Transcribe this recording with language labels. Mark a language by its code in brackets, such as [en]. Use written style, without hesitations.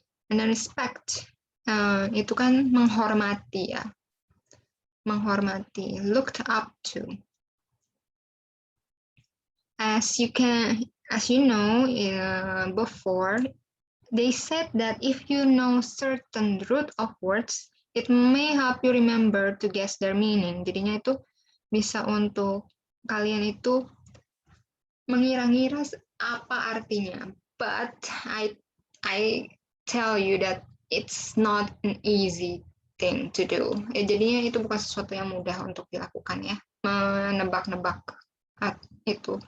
[id] And then respect itu kan menghormati ya, menghormati. [en] Looked up to. As you know before, they said that if you know certain root of words, it may help you remember to guess their meaning. [id] Jadinya itu bisa untuk kalian itu mengira-ngira apa artinya. [en] But I tell you that it's not an easy thing to do. [id] Jadinya itu bukan sesuatu yang mudah untuk dilakukan ya, menebak-nebak itu.